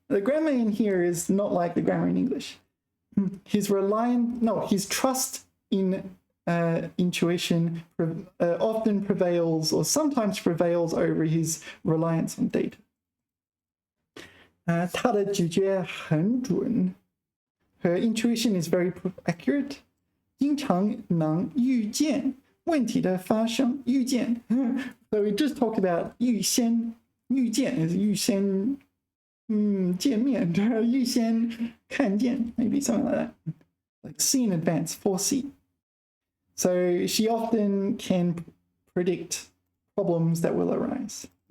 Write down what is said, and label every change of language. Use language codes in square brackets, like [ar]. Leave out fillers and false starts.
[en] The grammar in here is not like the grammar in English. His trust in intuition often prevails or sometimes prevails over his reliance on data. [zh] 他的咀嚼很准。 [en] Her intuition is very accurate. [zh] 经常能预见问题的发生。预见。 [en] So we just talked about 预先。 预见 is [zh] 预先见面，预先看见 [en] maybe something like that. Like see in advance, foresee. So she often can predict problems that will arise.